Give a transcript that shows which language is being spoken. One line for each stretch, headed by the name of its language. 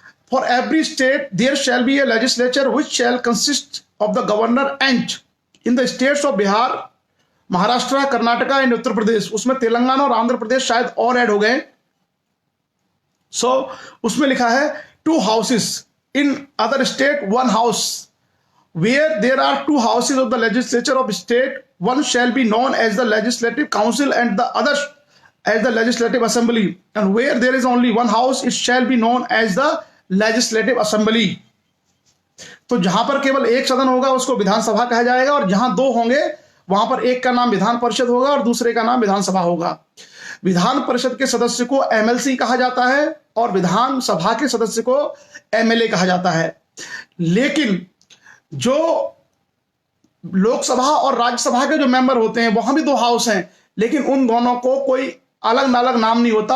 English: For every state there shall be a legislature which shall consist of the governor and in the states of Bihar, Maharashtra, Karnataka and Uttar Pradesh.
Hindi: उसमें तेलंगाना और आंध्र प्रदेश शायद और add हो गए। उसमें लिखा है
English: 2 houses, in other state 1 house. Where there are 2 houses of the legislature of state, one shall be known as the legislative council and the other as the legislative assembly, and where there is only 1 house, it shall be known as the legislative assembly.
Hindi: तो जहां पर केवल 1 सदन होगा उसको विधानसभा कहा जाएगा, और जहां 2 होंगे वहां पर एक का नाम विधान परिषद होगा और दूसरे का नाम विधानसभा होगा। विधान परिषद के सदस्य को एमएलसी कहा जाता है और विधानसभा के सदस्य को एमएलए कहा जाता है। लेकिन जो लोकसभा और राज्यसभा के जो मेंबर होते हैं वहां भी 2 हाउस हैं, लेकिन उन दोनों को कोई अलग अलग नाम नहीं होता।